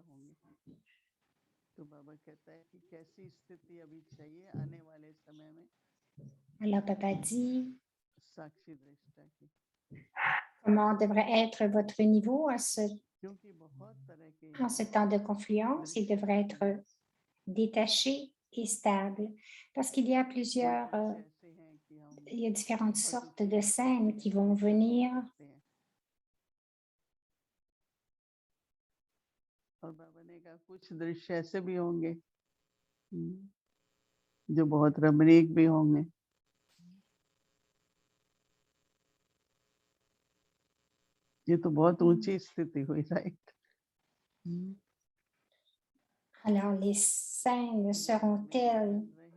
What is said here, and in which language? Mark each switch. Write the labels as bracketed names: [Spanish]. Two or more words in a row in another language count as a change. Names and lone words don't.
[French] Alors, Papa dit, comment devrait être votre niveau en ce temps de confluence? Il devrait être détaché et stable, parce qu'il y a il y a différentes sortes de scènes qui vont venir. [Hindi] और बाबा ने कहा कुछ दृश्य ऐसे भी होंगे जो बहुत रमणीक भी होंगे। ये तो बहुत ऊंची स्थिति हुई, राइट? [French] Alors, les scènes seront telles